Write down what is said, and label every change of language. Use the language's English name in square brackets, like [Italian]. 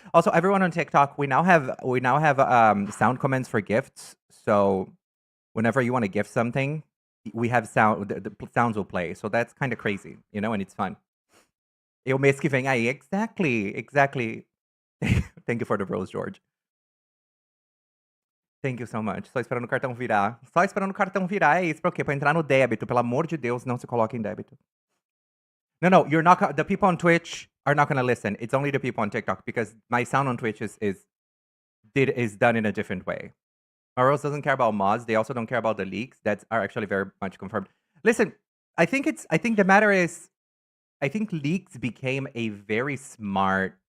[English] Also, everyone on TikTok, we now have sound comments for gifts. So whenever you want to gift something, we have sound. The sounds will play. So that's kind of crazy, you know, and it's fun. [Portuguese] E o mês que vem aí. [English] Exactly. Thank you for the rose, George. Thank you so much. [Portuguese] Só esperando o cartão virar. Só esperando o cartão virar. É isso pra quê? Pra entrar no débito. Pelo amor de Deus, não se coloque em débito. [English] No, you're not. The people on Twitch are not gonna listen. It's only the people on TikTok because my sound on Twitch is done in a different way. Rose doesn't care about mods. They also don't care about the leaks that are actually very much confirmed. Listen, I think the matter is, I think leaks became a very smart